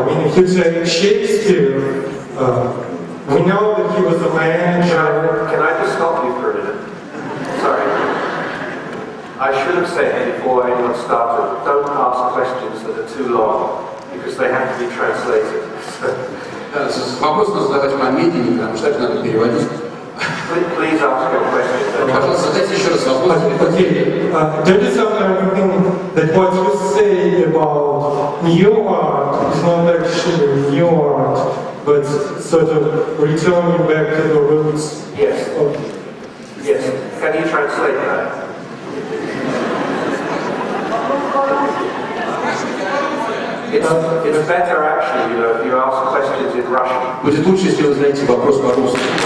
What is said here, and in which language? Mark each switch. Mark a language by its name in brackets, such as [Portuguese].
[English] I mean, if you take Shakespeare, we know that he was a manager. Can I just stop you for a minute? Sorry. I should have said before anyone started, don't ask questions that are too long, because they have to be translated. [Russian] Вопрос надо задавать помедленнее, потому что это надо переводить. [English] Please ask your question. [Russian] Пожалуйста, задайте еще раз вопрос. [English] Don't you sometimes think that what you say about new art is not actually new art, but sort of returning back to the roots? Yes. Yes. Can you translate that? It's better actually, you know, if you ask questions in Russian. [Russian] Будет лучше, если вы задаете вопрос по-русски.